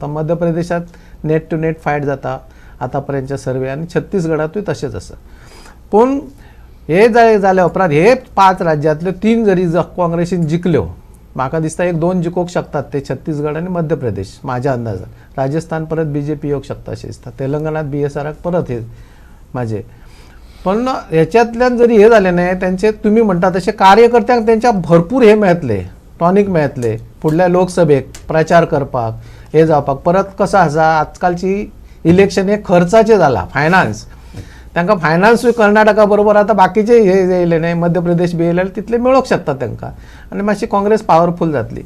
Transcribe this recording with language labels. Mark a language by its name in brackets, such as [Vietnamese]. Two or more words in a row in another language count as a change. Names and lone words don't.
[Konkani] मध्य प्रदेशात [English] net to net fight [Konkani] जाता आतापर्यंतच्या सर्वे आणि छत्तीसगडातूय तशेंच आसा पूण हे जाले उपरांत हे 5 राज्यांतल्यो 3 जरी काँग्रेसीन जिखल्यो म्हाका दिसता 1-2 जिखोवंक शकतात ते छत्तीसगड आणि मध्य प्रदेश माझ्या अंदाजान. राजस्थान परत BJP येवंक शकता अशें दिसता तेलंगणात BSRक परत हे माझे पण ह्याच्यातल्यान जरी हे [Marathi] झाले नाही त्यांचे तुम्ही म्हणता तसे [Konkani] कार्यकर्त्यांक त्यांच्या भरपूर हे मेळतले टॉनिक मेळतले फुडल्या लोकसभेक प्रचार करपाक हे जावपाक. परत कसं आसा आजकालची इलेक्शन हे खर्चाचे जाला फायनान्स तांकां फायनान्सूय कर्नाटका बरोबर आता बाकीचे हे येयले नाही मध्य प्रदेश बी येयले तितले मेळोवंक शकता तांकां आनी मातशी काँग्रेस पॉवरफूल जातली.